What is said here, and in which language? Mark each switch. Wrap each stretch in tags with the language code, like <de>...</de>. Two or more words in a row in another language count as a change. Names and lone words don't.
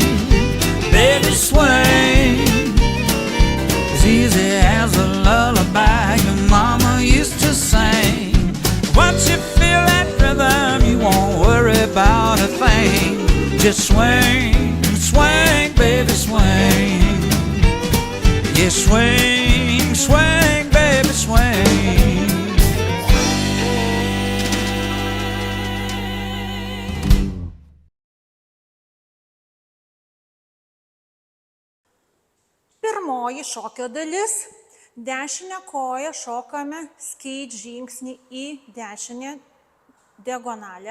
<en>baby, swing, as easy as a lullaby your mama used to sing. Once you feel that rhythm, you won't worry about a thing. Just swing, swing, baby, swing. Yeah, swing, swing, baby, swing.</en> <lt>Pirmoji šokio dalis. Dešinę koją šokame skate žingsnį į dešinę diagonalę.</lt>